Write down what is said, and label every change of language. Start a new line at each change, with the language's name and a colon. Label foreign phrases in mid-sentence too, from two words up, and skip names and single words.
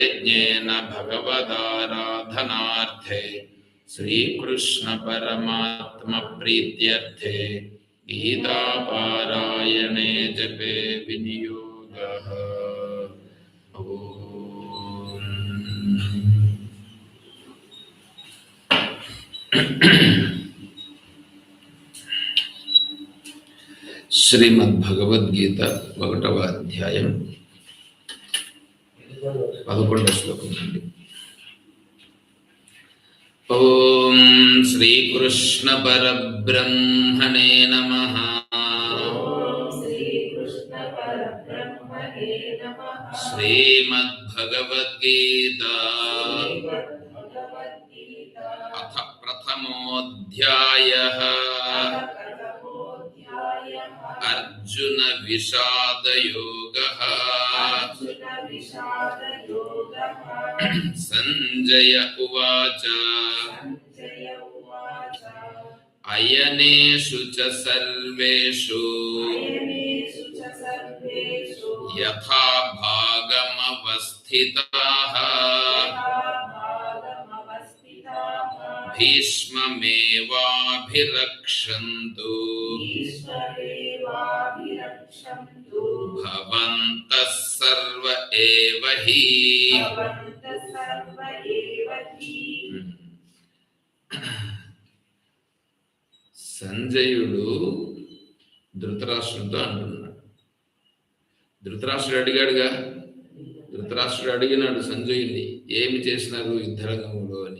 Sanskrit: यज्ञेन भगवदाराधनार्थे श्रीकृष्ण परमात्म प्रीत्यर्थे गीतापारायणे जपे विनियोगः।
Telugu: శ్రీమద్భగవద్గీత 1వ అధ్యాయం 11వ శ్లోకం నుండి.
Sanskrit: ఓం శ్రీకృష్ణ పరబ్రహ్మణే నమః. శ్రీమద్భగవద్గీత అథ ప్రథమోऽధ్యాయః. अर्जुन विषाद योगः. संजय उवाच अयनेषु च सर्वेषु यथा भागमवस्थिताः भीष्ममेवाभिरक्षन्तु भवन्तः सर्व एव हि.
Telugu: సంజయుడు ధృతరాష్ట్రుడితో అంటున్నాడు. ధృతరాష్ట్రుడు అడిగాడుగా, ధృతరాష్ట్రుడు అడిగినాడు సంజయుని, ఏమి చేసినారు యుద్ధరంగంలో అని.